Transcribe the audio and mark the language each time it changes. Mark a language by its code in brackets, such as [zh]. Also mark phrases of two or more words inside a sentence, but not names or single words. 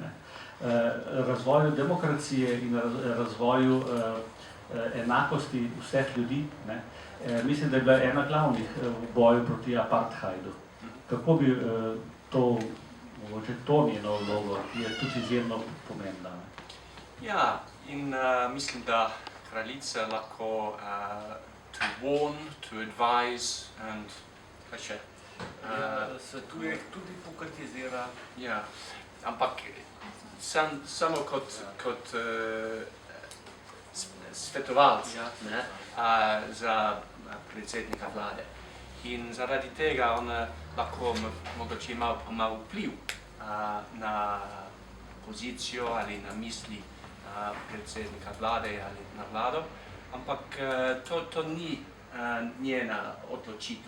[sl] Razvoju demokracije in razvoju enakosti vseh ljudi. Mislim, da je bila ena glavnih v boju proti apartheidu. Kako bi mogoče to njeno vlogo, ki je tudi izjemno pomembna. Ja, in mislim, da kraljica lahko [en] to warn, to advise and [sl] kaj še? Svetuje, tudi pokatizira. Ja, ampak samo kot svetovalec za predsednika vlade. In zaradi tega ona lahko mogoče ima vpliv na pozicijo ali na misli predsednika vlade ali na vlado, ampak to ni njena odločitev.